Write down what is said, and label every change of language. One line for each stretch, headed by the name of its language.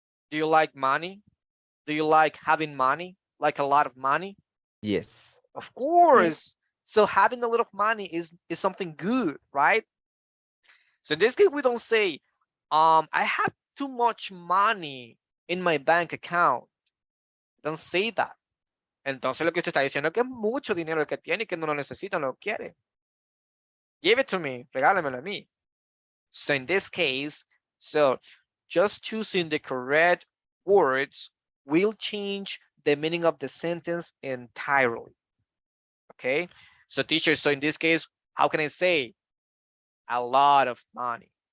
English: Do you like money? Do you like having money? Like a lot of money? Yes. Of course. So having a lot of money is something good, right? So in this case, we don't say, I have too much money in my bank account. Don't say that.
Spanish: Entonces lo que usted está diciendo es que es mucho dinero el que tiene y que no lo necesita, no lo quiere.
English: Give it to me,
Spanish: regálamelo a mí.
English: So in this case, so just choosing the correct words will change the meaning of the sentence entirely. Okay, so teacher, so in this case, how can I say a lot of money?